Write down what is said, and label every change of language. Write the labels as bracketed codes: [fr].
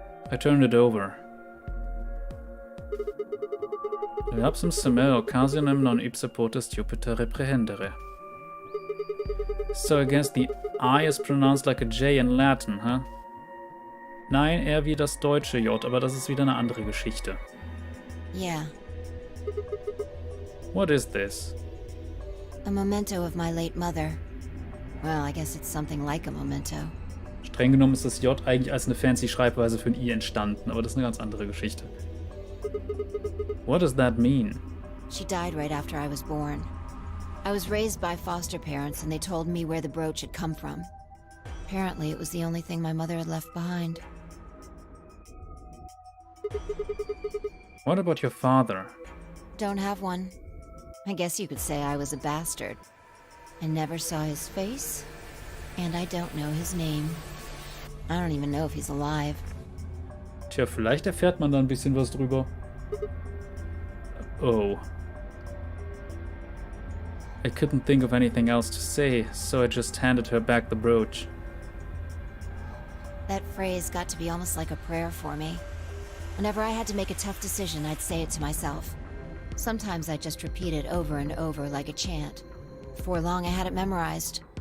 [en] I turned it over. [la] Lapsum semel occasionem non ipse potes Jupiter reprehendere. [en] So I guess the I is pronounced like a J in Latin, huh? [de] Nein, eher wie das deutsche J, aber das ist wieder eine andere Geschichte. [en] Yeah. What is this? A memento of my late mother. Well, I guess it's something like a memento. [de] Streng genommen ist das J eigentlich als eine fancy Schreibweise für ein I entstanden, aber das ist eine ganz andere Geschichte. [en] What does that mean? She died right after I was born. I was raised by foster parents and they told me where the brooch had come from. Apparently it was the only thing my mother had left behind. What about your father? Don't have one. I guess you could say I was a bastard. I never saw his face, and I don't know his name. I don't even know if he's alive. [de] Tja, vielleicht erfährt man da ein bisschen was drüber. Oh. [en] I couldn't think of anything else to say, so I just handed her back the brooch. That phrase got to be almost like a prayer for me. Whenever I had to make a tough decision, I'd say it to myself. Sometimes I'd just repeat it over and over like a chant. Before long, I had it memorized.